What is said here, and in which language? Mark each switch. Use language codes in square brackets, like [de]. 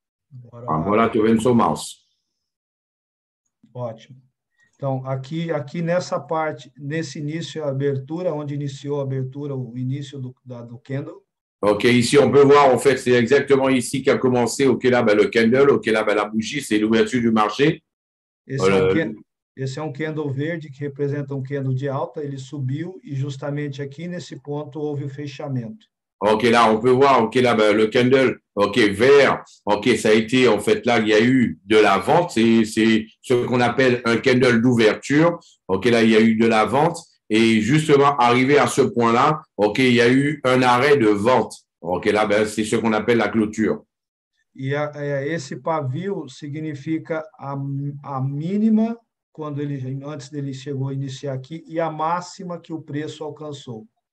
[pt] Bora Ah, lá. voilà, tu vendo seu mouse. Ótimo. Então, aqui nessa parte, nesse início, a abertura, onde iniciou a abertura, o início do candle. [fr] OK, ici, on peut voir, en fait, c'est exactement ici qu'a commencé, OK, là, ben, le candle, OK, là, ben, la bougie, c'est l'ouverture du marché. [pt] Esse é um candle verde que representa um candle de alta, ele subiu e justamente aqui nesse ponto houve o fechamento. [fr] OK, là, on peut voir, OK, là, ben, le candle, OK, vert, OK, ça a été, en fait, là, il y a eu de la vente, c'est ce qu'on appelle un candle d'ouverture. OK, là, il y a eu de la vente. Et justement, arrivé à ce point-là, OK, il y a eu un arrêt de vente. OK, là, ben, c'est ce qu'on appelle la clôture. [pt] E esse pavio significa a mínima, antes dele chegou a iniciar aqui, e a máxima que o preço alcançou.